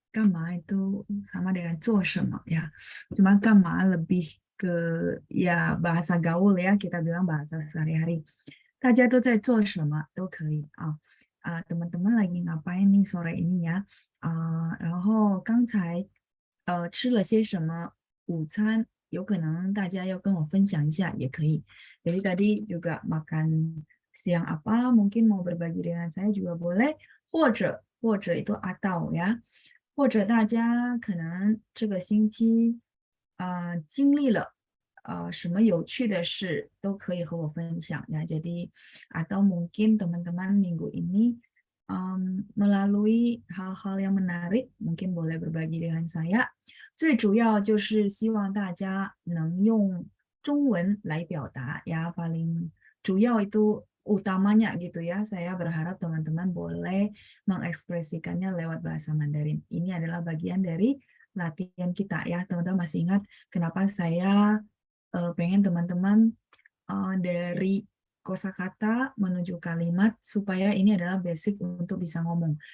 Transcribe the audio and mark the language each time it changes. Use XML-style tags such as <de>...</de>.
<id>干嘛 itu sama dengan 做什么 ya. Cuma 干嘛 lebih ke ya bahasa gaul ya, kita bilang bahasa sehari-hari.</id> <zh>大家都在做什么都可以啊。</zh> <id>teman-teman lagi ngapain nih sore ini ya?</id> <zh>然后刚才吃了些什么午餐？有可能大家要跟我分享一下也可以。</zh> <id>Jadi tadi juga makan siang apa? Mungkin mau berbagi dengan saya juga boleh.</id> <zh>或者itu atau ya，或者大家可能这个星期经历了什么有趣的事都可以和我分享ya.</zh> <id>Jadi atau mungkin teman-teman minggu ini melalui hal-hal yang menarik mungkin boleh berbagi dengan saya。</id> <zh>最主要就是希望大家能用中文来表达</zh> <id>ya paling 主要 itu utamanya gitu ya. Saya berharap teman-teman boleh mengekspresikannya lewat bahasa Mandarin. Ini adalah bagian dari latihan kita ya. Teman-teman masih ingat kenapa saya pengen teman-teman dari kosakata menuju kalimat supaya ini adalah basic untuk bisa ngomong.</id>